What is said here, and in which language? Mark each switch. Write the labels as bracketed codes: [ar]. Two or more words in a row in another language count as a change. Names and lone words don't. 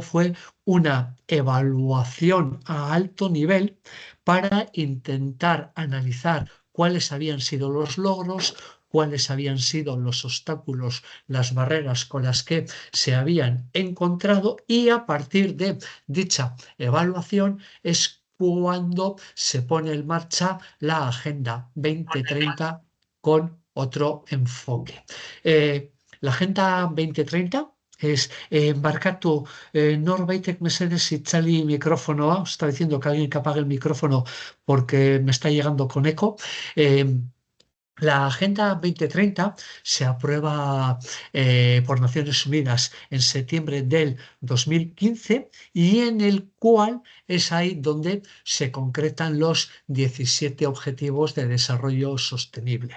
[es] fue una evaluación a alto nivel para intentar analizar cuáles habían sido los logros, cuáles habían sido los obstáculos, las barreras con las que se habían encontrado y a partir de dicha evaluación es cuando se pone en marcha la Agenda 2030 con otro enfoque. [eu] La Agenda 2030 Barkatu, norbaitek mesedez itzali mikrofonoa, [es] está diciendo que alguien que apague el micrófono porque me está llegando con eco. La Agenda 2030 se aprueba por Naciones Unidas en septiembre del 2015 y en el cual es ahí donde se concretan los 17 Objetivos de Desarrollo Sostenible.